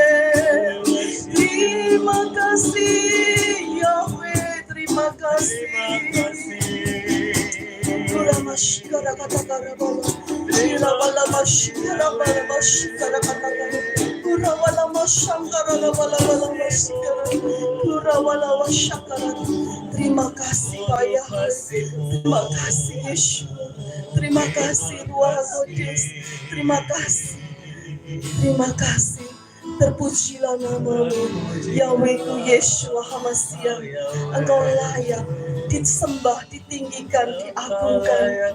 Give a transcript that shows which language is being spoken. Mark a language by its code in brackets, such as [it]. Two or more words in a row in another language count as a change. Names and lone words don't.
[id] Terima kasih Yahweh, terima kasih. Kuramasyara kata karabala. Ira bala masyara bala masyakara kata karabala. Kurawala masyakara bala bala masyakara. Kurawala masyakara. Terima kasih Pak Yahweh, terima kasih Yeshua, terima kasih Ruach Hakodes, terima kasih, terpujilah namamu, Yahwehku Yeshua Hamasiah. Engkau layak disembah, ditinggikan, diagungkan.